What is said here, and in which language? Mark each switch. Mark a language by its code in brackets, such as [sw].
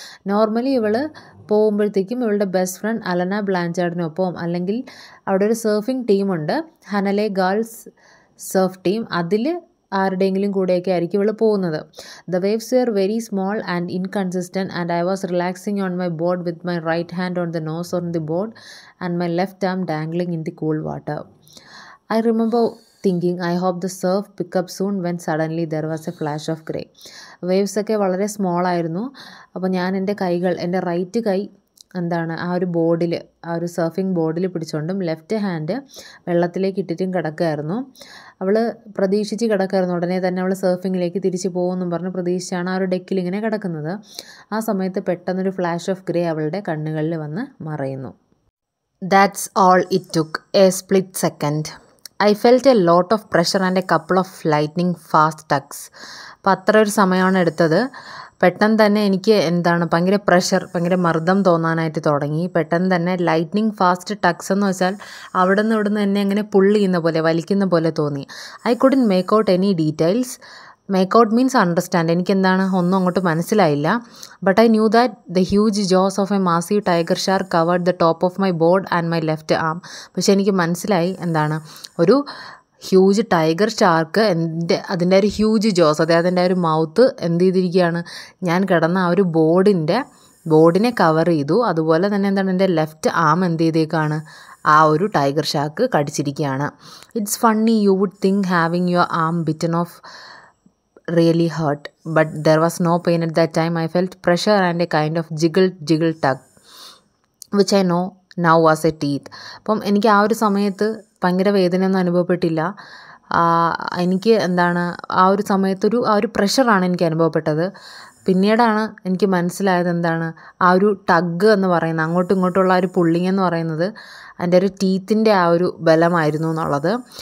[ml] Normally ഇവൾ പോകുമ്പോഴത്തേക്കും ഇവളുടെ ബെസ്റ്റ് ഫ്രണ്ട് അലന ബ്ലാഞ്ചാർഡിനൊപ്പം, അല്ലെങ്കിൽ അവിടെ ഒരു സർഫിംഗ് ടീമുണ്ട്, ഹനലെ ഗേൾസ് സർഫ് ടീം, അതിൽ ആരുടെയെങ്കിലും കൂടെയൊക്കെ ആയിരിക്കും ഇവൾ പോകുന്നത്. [en] The waves were very small and inconsistent and I was relaxing on my board with my right hand on the nose on the board and my left arm dangling in the cool water. I remember thinking, I hope the surf pick up soon, when suddenly there was a flash of grey. [ml] Waves ഒക്കെ വളരെ small ആയിരുന്നു. അപ്പോൾ ഞാൻ എൻ്റെ കൈകൾ, എൻ്റെ right കൈ ആ ഒരു ബോർഡിൽ, ആ ഒരു സർഫിംഗ് ബോർഡിൽ പിടിച്ചുകൊണ്ടും ലെഫ്റ്റ് ഹാൻഡ് വെള്ളത്തിലേക്ക് ഇട്ടിട്ടും കിടക്കുകയായിരുന്നു. അവൾ പ്രതീക്ഷിച്ച് കിടക്കുകയായിരുന്നു, ഉടനെ തന്നെ അവൾ സർഫിങ്ങിലേക്ക് തിരിച്ച് പോകുമെന്നും പറഞ്ഞ് പ്രതീക്ഷിച്ചാണ് ആ ഒരു ഡെക്കിൽ ഇങ്ങനെ കിടക്കുന്നത്. ആ സമയത്ത് പെട്ടെന്നൊരു [en] flash of grey [ml] അവളുടെ കണ്ണുകളിൽ വന്ന് മറയുന്നു. [en] That's all it took, a split second. I felt a lot of pressure and a couple of lightning fast tugs. [ml] അപ്പോൾ അത്ര ഒരു സമയമാണ് എടുത്തത്. പെട്ടെന്ന് തന്നെ എനിക്ക് ഭയങ്കര പ്രഷർ, ഭയങ്കര മർദ്ദം തോന്നാനായിട്ട് തുടങ്ങി. പെട്ടെന്ന് തന്നെ ലൈറ്റ്നിങ് ഫാസ്റ്റ് ടക്സ് എന്ന് വെച്ചാൽ അവിടെ നിന്ന് ഇവിടുന്ന് എന്നെ അങ്ങനെ പുള്ളി ചെയ്യുന്ന പോലെ, വലിക്കുന്ന പോലെ തോന്നി. [en] I couldn't make out any details. Make out means understand. [ml] എനിക്കെന്താണ് ഒന്നും അങ്ങോട്ട് മനസ്സിലായില്ല. [en] But I knew that the huge jaws of a massive tiger shark covered the top of my board and my left arm. [ml] പക്ഷെ എനിക്ക് മനസ്സിലായി ഒരു huge tiger shark, അതിൻ്റെ ഒരു huge Jose, അതായത് അതിൻ്റെ ഒരു മൗത്ത് എന്ത് ചെയ്തിരിക്കുകയാണ്, ഞാൻ കിടന്ന ആ ഒരു ബോർഡിനെ കവർ ചെയ്തു. അതുപോലെ തന്നെ എൻ്റെ ലെഫ്റ്റ് ആം എന്ത് ചെയ്തേക്കാണ്, ആ ഒരു tiger shark കടിച്ചിരിക്കുകയാണ്. [en] It's funny, you would think having your arm bitten off really hurt, but there was no pain at that time. I felt pressure and a kind of jiggle tug, which I know now was a teeth. [ml] അപ്പം എനിക്ക് ആ ഒരു സമയത്ത് ഭയങ്കര വേദനയൊന്നും അനുഭവപ്പെട്ടില്ല. എനിക്ക് ആ ഒരു സമയത്തൊരു ആ ഒരു പ്രഷറാണ് എനിക്ക് അനുഭവപ്പെട്ടത്. പിന്നീടാണ് എനിക്ക് മനസ്സിലായത് ആ ഒരു ടഗ് എന്ന് പറയുന്നത്, അങ്ങോട്ടും ഇങ്ങോട്ടുള്ള ആ ഒരു പുള്ളിങ് എന്ന് പറയുന്നത് അതിൻ്റെ ഒരു ടീത്തിൻ്റെ ആ ഒരു ബലമായിരുന്നു എന്നുള്ളത്.